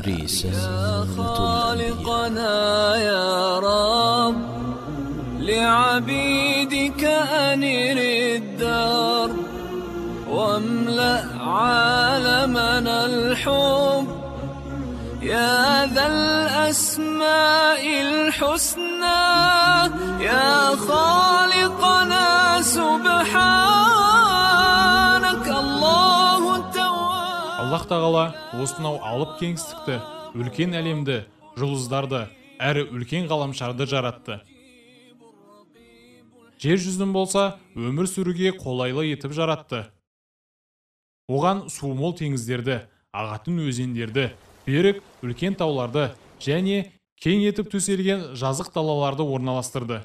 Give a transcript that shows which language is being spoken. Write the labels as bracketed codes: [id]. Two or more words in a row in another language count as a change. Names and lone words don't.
[ar] يا خالقنا يا رب لعبيدك أنر الدار واملأ عالمنا الحب يا ذا الأسماء الحسنى يا خالقنا سبحانك الله التواب. [kk] Аллах тағала осынау алып кеңістікті, үлкен әлемді, жұлдыздарды, әрі үлкен ғаламшарды жаратты. Жер жүзін болса, өмір сүруге қолайлы етіп жаратты. Оған су мол теңіздерді, ағатын өзендерді, берік үлкен тауларды және кең етіп төселген жазық далаларды орналастырды.